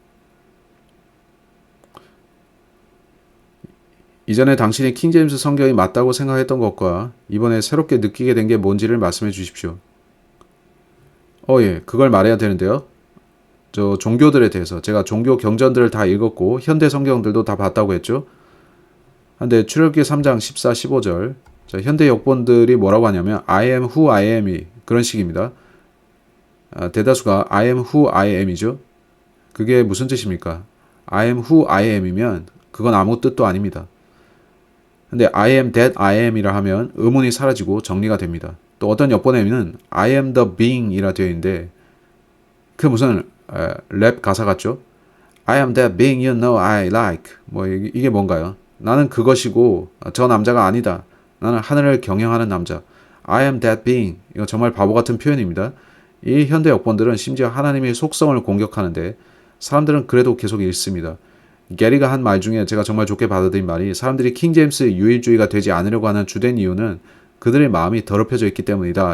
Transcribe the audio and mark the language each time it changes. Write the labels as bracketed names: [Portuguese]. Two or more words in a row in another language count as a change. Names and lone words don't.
[Korean] 이전에 당신이 킹제임스 성경이 맞다고 생각했던 것과 이번에 새롭게 느끼게 된 게 뭔지를 말씀해 주십시오. 예, 그걸 말해야 되는데요. 저 종교들에 대해서 제가 종교 경전들을 다 읽었고 현대 성경들도 다 봤다고 했죠. 근데 출애굽기 3장 14, 15절 현대 역본들이 뭐라고 하냐면 [English] I am who I am [Korean] 이 그런 식입니다. 대다수가 [English] I am who I am [Korean] 이죠. 그게 무슨 뜻입니까? [English] I am who I am [Korean] 이면 그건 아무 뜻도 아닙니다. 근데 [English] I am that I am [Korean] 이라 하면 의문이 사라지고 정리가 됩니다. 또 어떤 역본에는 [English] I am the being [Korean] 이라 되어 있는데 그 무슨 랩 가사 같죠? [English] I am that being you know I like [Korean] 뭐 이게 뭔가요? 나는 그것이고 저 남자가 아니다. 나는 하늘을 경영하는 남자. [English] I am that being. [Korean] 이거 정말 바보 같은 표현입니다. 이 현대 역본들은 심지어 하나님의 속성을 공격하는데 사람들은 그래도 계속 읽습니다. 게리가 한 말 중에 제가 정말 좋게 받아들인 말이 사람들이 킹제임스 유일주의가 되지 않으려고 하는 주된 이유는 그들의 마음이 더럽혀져 있기 때문이다.